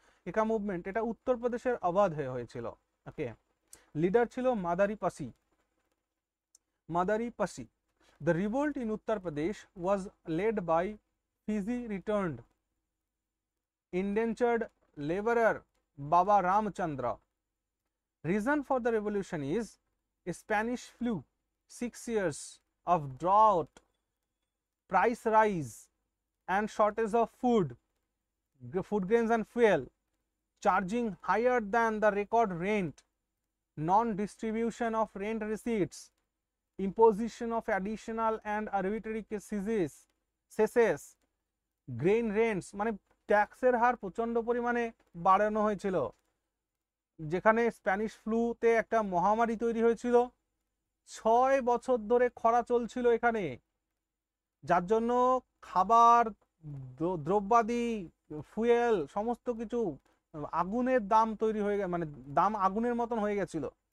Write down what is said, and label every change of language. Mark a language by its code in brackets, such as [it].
[bn] একা মুভমেন্ট এটা উত্তরপ্রদেশের অবাধে হয়েছিল। ওকে, লিডার ছিল মাদারি পাসি। [en] The revolt in Uttar Pradesh was led by Fiji returned indentured laborer Baba Ramchandra. Reason for the revolution is Spanish flu, 6 years of drought, price rise and shortage of food grains and fuel, charging higher than the record rent, non-distribution of rent receipts, imposition of additional and arbitrary cesses, grain rents, [bn] মানে ট্যাক্সের হার প্রচন্ড পরিমাণে বাড়ানো হয়েছিল। যেখানে Spanish ফ্লুতে একটা মহামারী তৈরি হয়েছিল, 6 বছর ধরে খরা চলছিল এখানে, যার জন্য খাবার দ্রব্যাদি ফুয়েল সমস্ত কিছু আগুনের দাম তৈরি হয়ে মানে দাম আগুনের মতন হয়ে গেছিল।